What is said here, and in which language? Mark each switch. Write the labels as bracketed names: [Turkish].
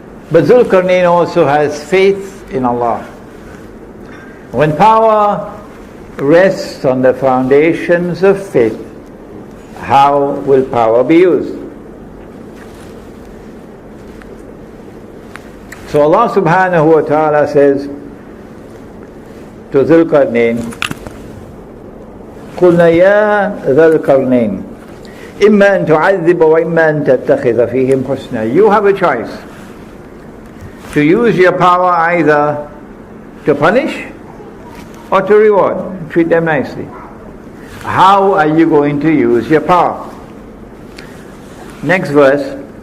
[English] But Zulqarnain also has faith in Allah. When power rests on the foundations of faith, how will power be used? So Allah subhanahu wa ta'ala says to Dhul Qarnayn, [Arabic] قُلْنَا يَا ذَا الْقَرْنَيْنِ إِمَّا أَن تُعَذِّبَ وَإِمَّا أَن تَتَّخِذَ فِيهِمْ حُسْنًا. [English] You have a choice to use your power either to punish or to reward. Treat them nicely. How are you going to use your power? Next verse.